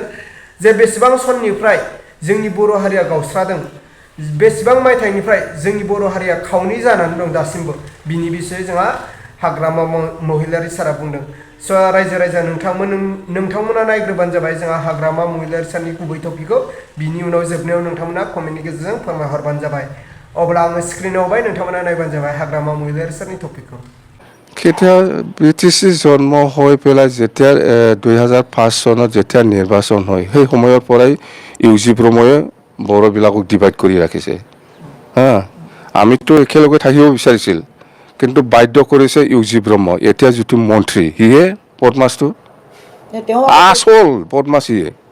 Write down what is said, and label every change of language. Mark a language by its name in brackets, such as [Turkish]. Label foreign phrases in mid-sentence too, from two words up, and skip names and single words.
[Bodo] जे बेसेबां सननिफ्राय जोंनि बर' हारिया गावस्रादों बेसेबां मायथाइनिफ्राय जोंनि बर' हारिया खावनै जानानै दं दासिमबो बिनि बिसय जोंहा हाग्रामा महिलारि सारा बुंदों स' रायजो राजा नोंथांमोना नायग्रोबानो जाबाय जोंहा हाग्रामा महिलारि सारनि गुबै टपिकखौ बिनि उनाव जोबनायाव नोंथांमोना कमेन्टनि गेजेरजों फोरमायहरबानो जाबाय अब्ला आङो स्क्रिनाव होबाय नोंथांमोना नायबानो जाबाय हाग्रामा महिलारि सारनि टपिकखौ [Assamese] কেতিয়া BTC জন্ম হৈ পেলাই যেতিয়া 2005 চনত যেতিয়া নিৰ্বাচন হয় সেই সময়ৰ পৰাই ইউজি ব্ৰহ্মই বড়োবিলাকক ডিভাইড কৰি ৰাখিছে হা আমিতো একেলগে থাকিব বিচাৰিছিল কিন্তু বাধ্য কৰিছে ইউজি ব্ৰহ্ম এতিয়া যিটো মন্ত্ৰী হিয়ে বদমাছটো আসল বদমাছ হিয়ে